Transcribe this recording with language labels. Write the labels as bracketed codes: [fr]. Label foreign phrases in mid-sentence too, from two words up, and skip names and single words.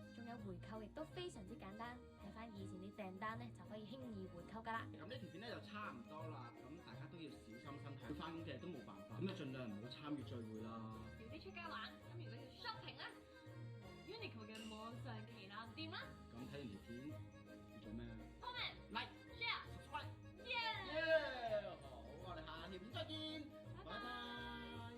[yue] 仲有回購亦都非常之簡單，睇翻以前啲訂單咧就可以輕易回購㗎啦。咁呢條片咧就差唔多啦，咁大家都要小心身體，翻工嘅都冇辦法，咁就盡量唔好參與聚會啦。少啲出街玩，咁如果要 shopping 咧，Uniqlo 嘅網上旗艦店啦。咁睇完條片要做咩？Comment、 like、 share、 subscribe。好，我哋下條片再見，拜拜。